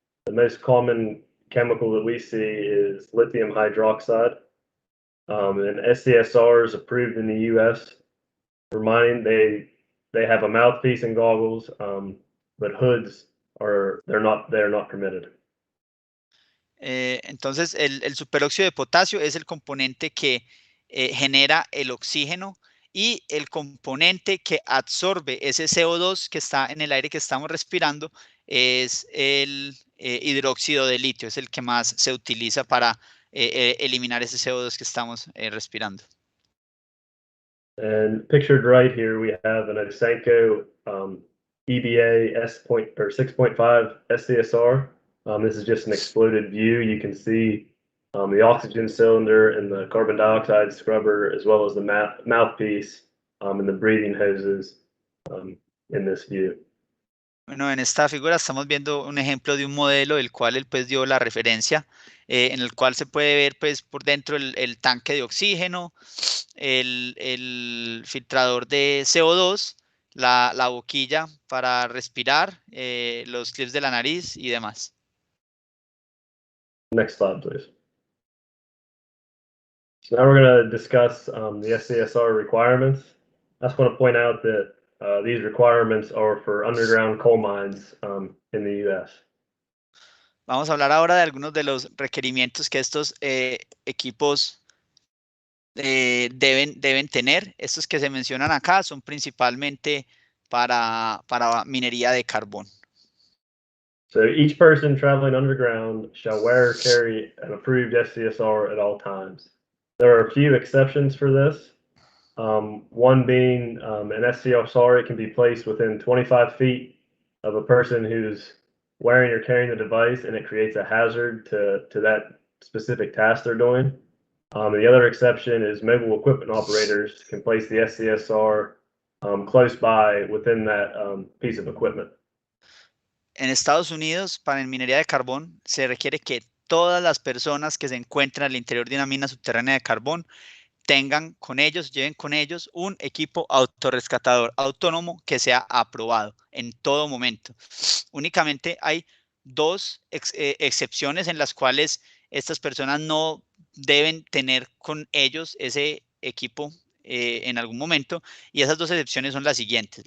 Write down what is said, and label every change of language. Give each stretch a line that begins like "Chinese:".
English: The most common chemical that we see is lithium hydroxide. And SCSRs approved in the U.S. Reminding they have a mouthpiece and goggles, but hoods they're not permitted.
Spanish: Entonces, el superóxido de potasio es el componente que genera el oxígeno, y el componente que absorbe ese CO2 que está en el aire que estamos respirando es el hidróxido de litio, es el que más se utiliza para eliminar ese CO2 que estamos respirando.
English: And pictured right here, we have an Osenko EBA 6.5 SCSR. This is just an exploded view. You can see the oxygen cylinder and the carbon dioxide scrubber, as well as the mouthpiece and the breathing hoses in this view.
Spanish: Bueno, en esta figura estamos viendo un ejemplo de un modelo del cual él pues dio la referencia, en el cual se puede ver pues por dentro el tanque de oxígeno, el filtrador de CO2, la boquilla para respirar, los clips de la nariz y demás.
English: Next slide, please. So now we're going to discuss the SCSR requirements. I just want to point out that these requirements are for underground coal mines in the U.S.
Spanish: Vamos a hablar ahora de algunos de los requerimientos que estos equipos deben tener. Estos que se mencionan acá son principalmente para minería de carbón.
English: So each person traveling underground shall wear or carry an approved SCSR at all times. There are a few exceptions for this. One being an SCSR, it can be placed within 25 feet of a person who's wearing or carrying the device, and it creates a hazard to that specific task they're doing. The other exception is mobile equipment operators can place the SCSR close by within that piece of equipment.
Spanish: En Estados Unidos, para la minería de carbón, se requiere que todas las personas que se encuentran al interior de una mina subterránea de carbón lleven con ellos un equipo autorrescatador autónomo que sea aprobado en todo momento. Únicamente hay dos excepciones en las cuales estas personas no deben tener con ellos ese equipo en algún momento, y esas dos excepciones son las siguientes.